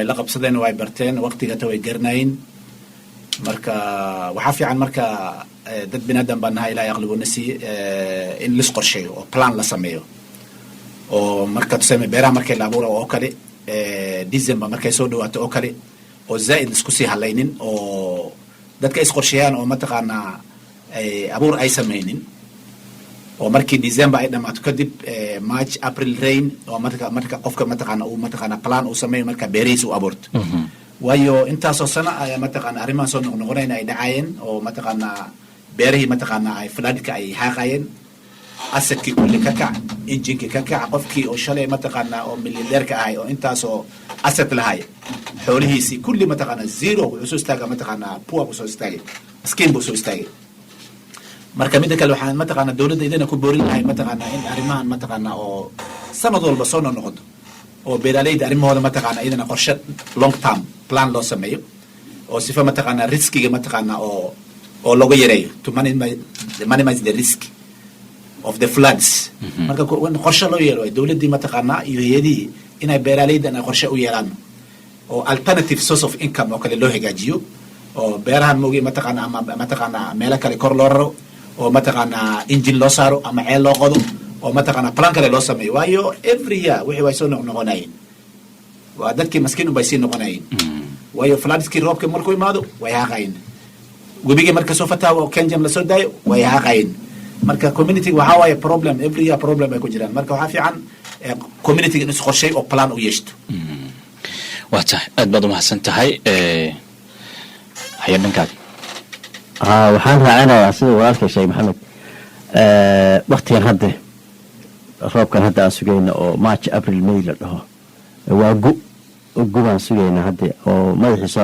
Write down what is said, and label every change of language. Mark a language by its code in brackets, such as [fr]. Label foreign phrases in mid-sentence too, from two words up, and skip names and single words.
[so] la qabsadeen waa ay barteen waqtigata way garanayin marka waxaa fiican marka dad binaadam baa nahay ilaahay aqliguna siiye in lis qorsheeyo oo plan la sameeyo oo marka tuseme beeraha markay la abuura oo kale december markay soo dhawaato oo kale oo zaa'id isku sii halaynin oo dadka is qorsheeyaan oo mataqaanaa abuur ay samaynin oo markii december ay dhamaato kadib [en] march april rain [so] oo marka qofka mataqaana plan uu sameeyo marka beerihiisa u abuurto waayo intaasoo sano ayaa mataqaana arrimahan soo noqnoqonayna ay dhacaayeen oo mataqaana beerihii mataqaana ay floodka ay haaqayeen asadkii kulli ka kac injinkii ka kac qofkii oo shalay mataqaana oo milyaneerka ahay oo intaasoo asad lahay xoolihiisii kulli mataqaana zero wuxuu soo istaaga mataqaana poor buu soo istaagay miskiin buu soo istaagay marka midda kale waxaan mataqaana dowladda idina ku boorin lahay mataqaana in arrimahan mataqaana oo sanad walba soo noqnoqdo oo beeraleyda arrimahooda mataqaana idina qorshe [en] long term plan [so] loo sameeyo oo sifa mataqaana riskiga mataqaana oo looga yareeyo [en] to minimize the risk of the floods [so] marka qorshe loo yeelo dowladdii mataqaana iyo hay'adihii inay beeraleyda ay qorshe u yeelaan oo [en] alternative source of income [so] oo kale loo hagaajiyo oo beerahan moogi mataqaana ama mataqaana meelo kale kor loo raro oo mataqaana engine loo saaro ama ceel loo qodo oo mataqaana plan kale loo sameeyo waayo [en] every year [so] wixii way soo noqnoqonayeen waa dadkii maskiin bay sii noqonayeen waayo floodskii roobka markuu imaado way haaqayeen webigii marka soo fataawa oo kenjam lasoo daayo way haaqayn marka community waxaa waaye [en] problem every year problem [so] ay ku jiraan marka waxaa fiican community in is qorshay oo plan u yeeshto waa tahay aad baad umahadsan tahay haya dhankaad waxaan raacinayaa sida walaalkay sheekh maxamed waktigan hadda roobkan hadda aan sugayna oo [en] march april may [so] la dhaho waa gubaan sugayna hadda oo madaxiisa